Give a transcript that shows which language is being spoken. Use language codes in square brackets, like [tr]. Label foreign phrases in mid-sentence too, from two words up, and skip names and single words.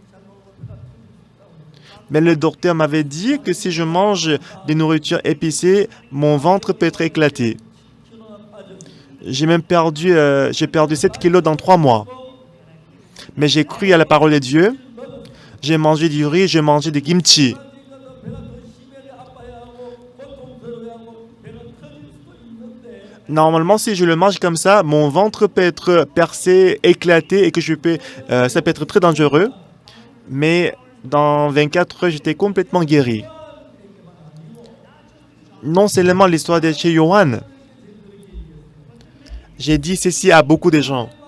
[fr] Mais le docteur m'avait dit que si je mange des nourritures épicées, mon ventre peut être éclaté. J'ai même perdu 7 kilos dans 3 mois. Mais j'ai cru à la parole de Dieu. J'ai mangé du riz, j'ai mangé du kimchi. [ko] 배가 더 심하게 아파야 하고 고통스러워야 하고 배가 터질 수도 있는데 [fr] Normalement, si je le mange comme ça, mon ventre peut être percé, éclaté et que ça peut être très dangereux. Mais dans 24 heures, j'étais complètement guéri. Non seulement l'histoire de chez Johan. J'ai dit ceci à beaucoup de gens.